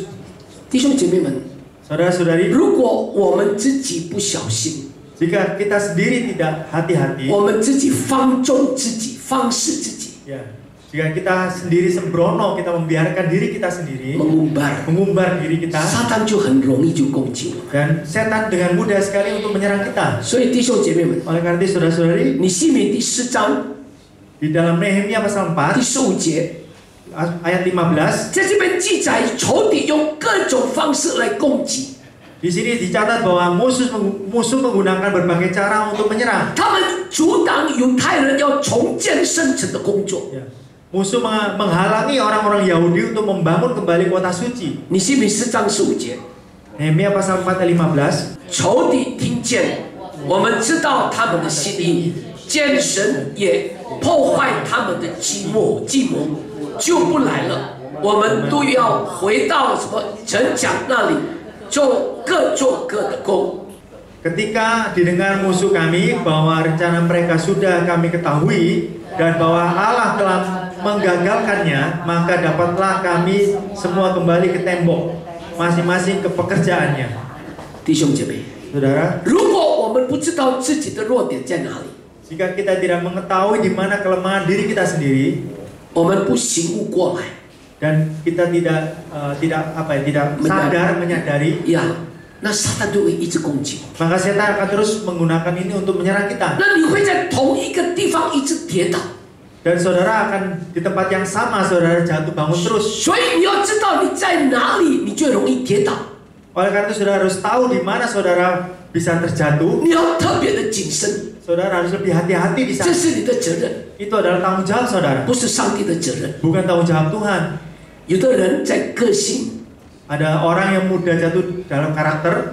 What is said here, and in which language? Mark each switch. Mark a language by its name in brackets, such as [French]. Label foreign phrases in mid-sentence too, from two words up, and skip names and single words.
[Chinese] 弟兄姐妹们， [Indonesian] Saudara-saudari, [Chinese] 如果我们自己不小心， [Indonesian] jika kita sendiri tidak hati-hati, [Chinese] 我们自己放纵自己、放肆自己， [Indonesian] ya, jika kita sendiri sembrono, kita membiarkan diri kita sendiri mengumbar diri kita, [Chinese] 撒旦就很容易就攻击我们。 [Indonesian] dan setan dengan mudah sekali untuk menyerang kita. [Chinese] 所以弟兄姐妹们， [Indonesian] Oleh karena itu, saudara-saudari, [Chinese] 尼希米第4章 [Indonesian] di dalam Nehemia pasal [Chinese] 第 4 15节， [Indonesian] ayat 15, [Chinese] 在这边记载仇敌用各种方式来攻击， di sini dicatat bahwa musuh menggunakan berbagai cara untuk menyerang. 他们阻挡犹太人要重建圣城的工作。 [Indonesian] Ya. Musuh menghalangi orang-orang Yahudi untuk membangun kembali kota suci. [Chinese] 尼希米4章15节， [Indonesian] Nehemia pasal 4 ayat 15. [Chinese] 仇敌听见，我们知道他们的心意，见神也破坏他们的计谋，就不来了。我们都要回到什么城墙那里，就各做各的工。 [Indonesian] Ketika didengar musuh kami bahwa rencana mereka sudah kami ketahui dan bahwa Allah telah menggagalkannya, maka dapatlah kami semua kembali ke tembok, masing-masing ke pekerjaannya. [Chinese] 弟兄姐妹， [Indonesian] Saudara, [Chinese] 如果我们不知道自己的弱点在哪里， [Indonesian] jika kita tidak mengetahui di mana kelemahan diri kita sendiri [Chinese] 我们不醒悟过来， [Indonesian] dan kita tidak sadar menyadari, [Chinese] 呀，那撒旦就会一直攻击我。 [Indonesian] maka setan akan terus menggunakan ini untuk menyerang kita. [Chinese] 那你会在同一个地方一直跌倒， [Indonesian] Dan saudara akan di tempat yang sama, saudara jatuh bangun terus. [Chinese] 所以你要知道你在哪里，你最容易跌倒。 [Indonesian] Oleh karena itu saudara harus tahu di mana saudara bisa terjatuh. [Chinese] 你要特别的谨慎， [Indonesian] Saudara harus lebih hati-hati di [Chinese] 这 [Indonesian] sana. [Chinese] 是你的责任， [Indonesian] Itu adalah tanggung jawab saudara, [Chinese] 不是上帝的责任。 [Indonesian] bukan tanggung jawab Tuhan. [Chinese] 有的人在个性 [Indonesian] Ada orang yang mudah jatuh dalam karakter,